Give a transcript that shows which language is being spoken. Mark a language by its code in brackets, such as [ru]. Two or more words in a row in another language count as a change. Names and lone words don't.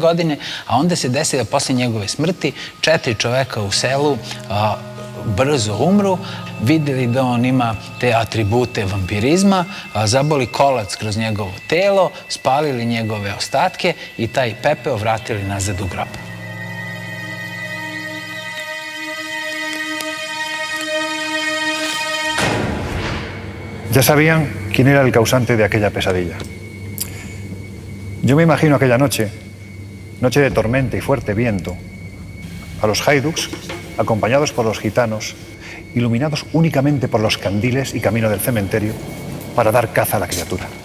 [sr] godine, a onda se desi da posle njegove smrti 4 čoveka u selu brzo umru, videli da on ima te atribute vampirizma, zaboli kolac kroz njegovo telo, spalili njegove ostatke i taj pepeo vratili nazad u grob. [es] Ya sabían quién era el causante de aquella pesadilla. Yo me imagino aquella noche de tormenta y fuerte viento, a los haiduks, acompañados por los gitanos, iluminados únicamente por los candiles y camino del cementerio, para dar caza a la criatura.